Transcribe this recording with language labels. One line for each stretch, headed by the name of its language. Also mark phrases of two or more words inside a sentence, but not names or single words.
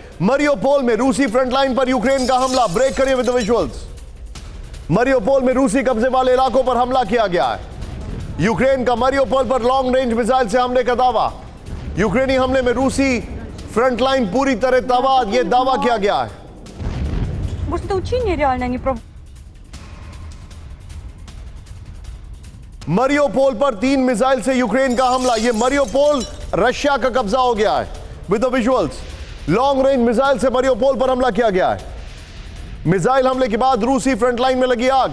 Hindi: मरियोपोल में रूसी फ्रंटलाइन पर यूक्रेन का हमला। ब्रेक करिए
English: with the visuals.
Hindi: मरियोपोल में रूसी कब्जे वाले इलाकों पर हमला किया गया है। यूक्रेन का मरियोपोल पर
English: long range missile
Hindi: से हमले का दावा। यूक्रेनी हमले में रूसी फ्रंटलाइन पूरी तरह तबाह, यह दावा किया गया है।
Russian: Может, это учение реально, а не про...
Hindi: मरियोपोल पर 3 मिसाइल से यूक्रेन का हमला। यह मरियोपोल रशिया का कब्जा हो गया है।
English: with the visuals, long range missile
Hindi: से मरियोपोल पर हमला किया गया है। मिसाइल हमले के बाद रूसी फ्रंटलाइन में लगी आग।